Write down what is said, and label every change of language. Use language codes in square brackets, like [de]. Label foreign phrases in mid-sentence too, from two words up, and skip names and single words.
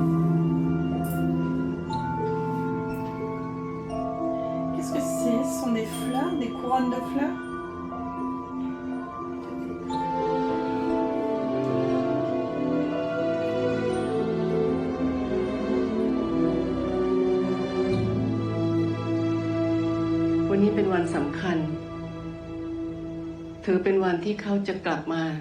[fr] Qu'est-ce que c'est? Ce sont des fleurs, des couronnes de fleurs? [th] วันนี้เป็นวันสำคัญ ถือเป็นวันที่เขาจะกลับมา